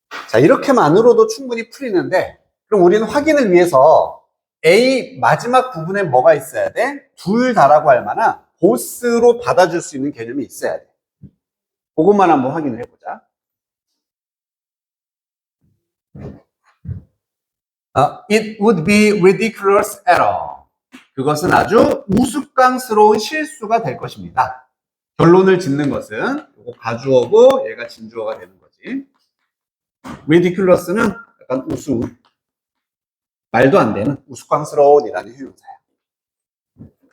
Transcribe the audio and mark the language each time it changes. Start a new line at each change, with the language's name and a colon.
Korean: 자, 이렇게만으로도 충분히 풀리는데 그럼 우리는 확인을 위해서 A 마지막 부분에 뭐가 있어야 돼? 둘 다라고 할 만한 보스로 받아줄 수 있는 개념이 있어야 돼. 그것만 한번 확인을 해보자.
English: It would be ridiculous error.
Korean: 그것은 아주 우스꽝스러운 실수가 될 것입니다. 결론을 짓는 것은 이거 가주어고 얘가 진주어가 되는 거지. ridiculous는 약간 말도 안 되는 우스꽝스러운이라는 형용사야.